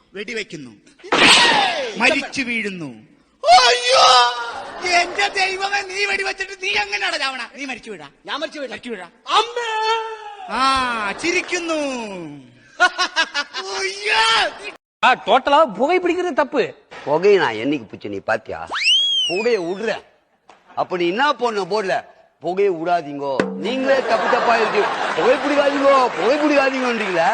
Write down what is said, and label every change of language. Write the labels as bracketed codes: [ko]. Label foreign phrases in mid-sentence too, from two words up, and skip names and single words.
[ml] വെടിവെക്കുന്നു, മരിച്ചു വീഴുന്നു. അയ്യോ എന്റെ ദൈവമേ, നീ വെടിവെച്ചിട്ട് നീ എങ്ങനെയാണ് ചാവണ? നീ മരിച്ചു വീഴാ? ഞാൻ മരിച്ചു വീഴാ. അമ്മേ ആ ചിരിക്കുന്നു. [ta] டோட்டலா புகை பிடிக்கிறது தப்பு. புகையை நான் என்னைக்கு பிடிச்ச நீ பாத்தியா? புகையை விடுற அப்படி என்ன பண்ண போடல, புகையை விடாதீங்கோ, நீங்களே தப்பு தப்பா இருக்கு, புகை பிடிக்காதீங்கன்றீங்களா?